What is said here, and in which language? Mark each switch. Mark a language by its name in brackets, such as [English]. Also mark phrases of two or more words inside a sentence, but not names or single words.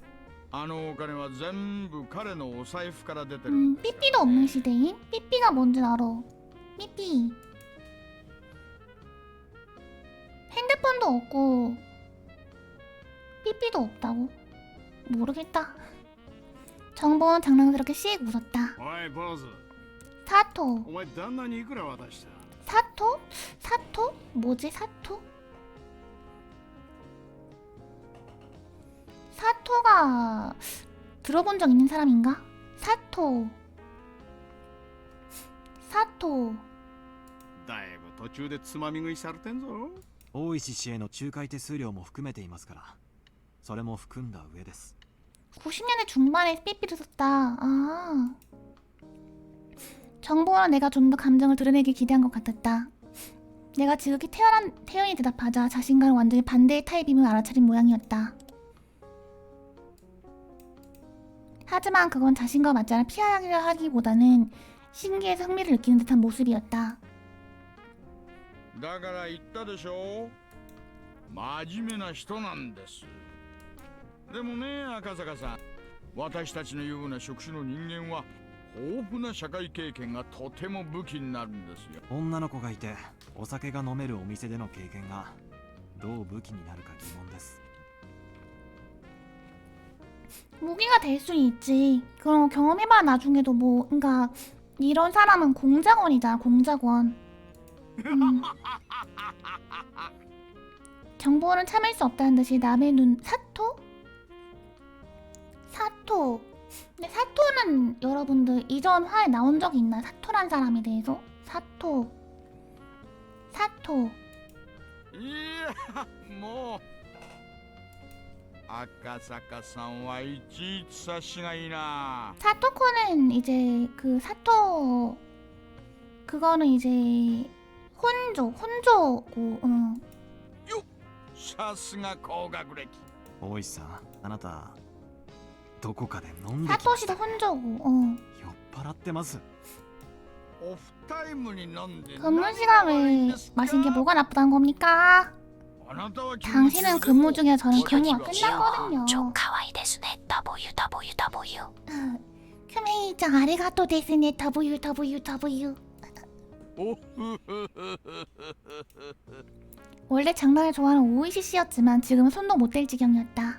[Japanese] あのお金は全部彼のお財布から出てるんです。 [Korean] 삐삐도 없는 시대인? 삐삐가 뭔지 알아. 삐삐. 핸드폰도 없고 삐삐도 없다고? 모르겠다. 정보는 장난스럽게 씩 웃었다. [Japanese] おい坊主、 [Korean] 사토. [Japanese] お前旦那にいくら渡した？ [Korean] 사토? 사토? 뭐지 사토? 사토가 들어본 적 있는 사람인가? 사토. 사토. [Japanese] だいぶ途中でつまみ食いされてんぞ。大石氏への仲介手数料も含めていますから、それも含んだ上です。 [Korean] 90년대 중반에 삐삐를 썼다. 정보는 내가 좀 더 감정을 드러내길 기대한 것 같았다. 내가 지극히 태연히 대답하자 자신과는 완전히 반대의 타입임을 알아차린 모양이었다. 하지만 그건 자신과 맞지 않아 피하려 하기보다는 신기해서 흥미를 느끼는 듯한 모습이었다. [Japanese] だから言ったでしょ、真面目な人なんです。でもね、赤坂さん、私たちのような職種の人間は豊富な社会経験がとても武器になるんですよ。女の子がいてお酒が飲めるお店での経験がどう武器になるか疑問です。 [Korean] 무기가 될 수 있지. 그럼 경험해봐 나중에도 뭐. 그러니까 이런 사람은 공작원이잖아. 공작원. 정보는 참을 수 없다는 듯이 남의 눈. 사토? 사토. 근데 사토는 여러분들 이전 화에 나온 적이 있나? 사토란 사람에 대해서? 사토. 사토. [Japanese] いや、もう赤坂さんはいちいち察しがいいな。 [Korean] 사토코는 이제 그 사토 그거는 이제 혼조고. [Japanese] さすが高学歴。大石さん、あなたどこかで飲んできました。 [Korean] 사토시도 혼조고. [Japanese] 酔っ払ってます。オフタイムに飲んで [Korean] 근무 시간에 마신 게 뭐가 나쁘다는 겁니까? [Japanese] あなたは [Korean] 당신은 근무 중이라 저는 근무가 끝났거든요. [Japanese] かわいですね WWW. キュウメイちゃん ありがとう ですね WWW. [Korean] 원래 장난을 좋아하는 오이시 씨였지만 지금은 손도 못 댈 지경이었다.